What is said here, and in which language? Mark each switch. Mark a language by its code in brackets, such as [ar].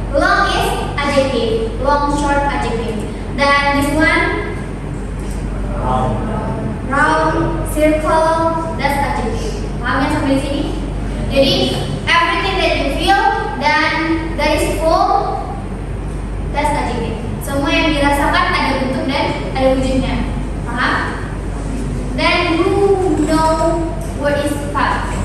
[en] Long is adjective. Long, short, adjective. Then this one, round, circle, that's adjective. [id] Paham ya sampai sini? [en] Jadi everything that you feel dan that is full, that's adjective. [id] Semua yang dirasakan ada bentuk dan ada wujudnya. Paham? [en] Then you know what is sifat.